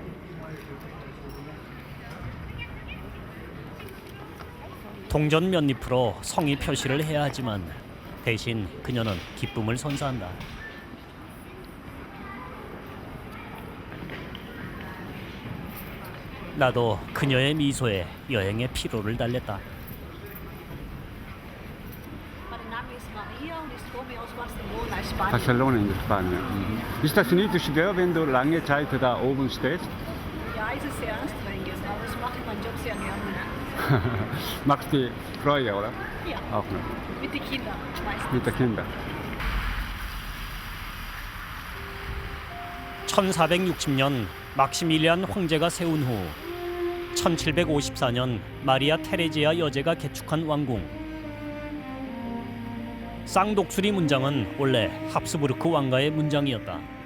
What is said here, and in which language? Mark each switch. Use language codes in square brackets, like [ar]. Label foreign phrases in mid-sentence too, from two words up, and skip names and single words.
[ko] 동전 몇 잎으로 성의 표시를 해야 하지만 대신 그녀는 기쁨을 선사한다. 나도 그녀의 미소에 여행의 피로를 달랬다. [de] Barcelona in Spanien. Ist das nicht schwer, wenn du lange Zeit da oben stehst? Ja, es ist sehr anstrengend, aber ich mache meinen Job sehr gerne. Macht die Freude, oder? Ja, Auch noch. mit den Kindern meistens. Mit den Kindern. [ko] 1460년 막시밀리안 황제가 세운 후 1754년 마리아 테레지아 여제가 개축한 왕궁. 쌍독수리 문장은 원래 합스부르크 왕가의 문장이었다.